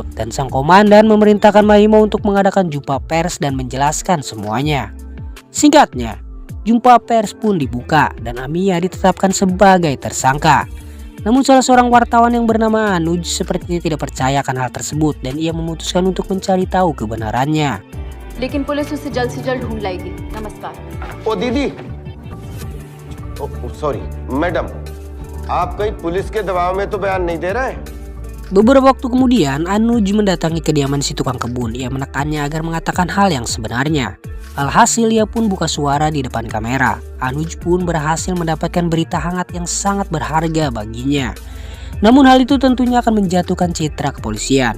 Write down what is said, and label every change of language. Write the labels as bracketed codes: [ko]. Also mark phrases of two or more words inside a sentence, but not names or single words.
[id] Dan sang komandan memerintahkan Mahima untuk mengadakan jumpa pers dan menjelaskan semuanya. Singkatnya, jumpa pers pun dibuka dan Amia ditetapkan sebagai tersangka. Namun salah seorang wartawan yang bernama Anuj sepertinya tidak percaya akan hal tersebut dan ia memutuskan untuk mencari tahu kebenarannya. [hi] लेकिन पुलिस उसे जल्द से जल्द ढूंढ लाएगी। नमस्कार। ओ दीदी, [en] sorry madam, [hi] आप कहीं पुलिस के दबाव में तो बयान नहीं दे रहे? [id] Beberapa waktu kemudian Anuj mendatangi kediaman si tukang kebun. Ia menekannya agar mengatakan hal yang sebenarnya. Alhasil ia pun buka suara di depan kamera. Anuj pun berhasil mendapatkan berita hangat yang sangat berharga baginya. Namun hal itu tentunya akan menjatuhkan citra kepolisian.